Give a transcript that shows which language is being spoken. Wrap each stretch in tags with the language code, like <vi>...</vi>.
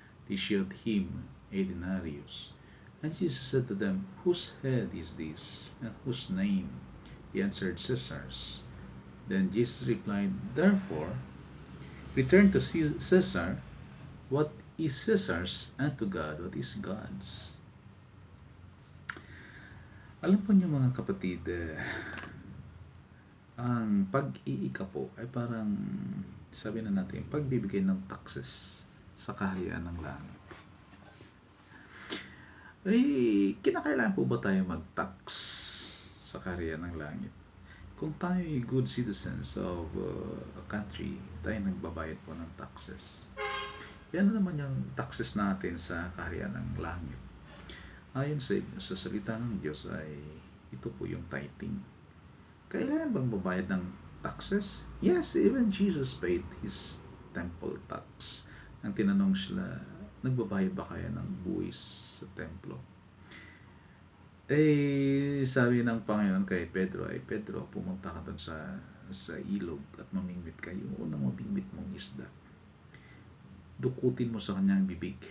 <en>They showed him a denarius. And Jesus said to them, "Whose head is this, and whose name?" He answered, "Caesar's." Then Jesus replied, "Therefore, return to Caesar what is Caesar's, and to God what is God's."</en> <tl>Alam po niyo mga kapatid, ang pag-iika po ay parang, sabi na natin, pagbibigay ng taxes sa kaharian ng langit. Eh, kinakailangan po ba tayo mag-tax sa kaharian ng langit? Kung tayo ay</tl> <en>good citizens of a country,</en> <tl>tayo nagbabayad po ng taxes. Yan naman yung taxes natin sa kaharian ng langit. Ayon sa salita ng Diyos ay ito po yung tithing. Kailangan bang babayad ng taxes?</tl> <en>Yes, even Jesus paid his temple tax.</en> <tl>Ang tinanong sila, nagbabayad ba kaya ng buwis sa templo? Eh, sabi ng Panginoon kay Pedro, ay Pedro, pumunta ka doon sa ilog at mamingwit ka. Yung unang mamingwit mong isda, dukutin mo sa kanyang bibig.</tl>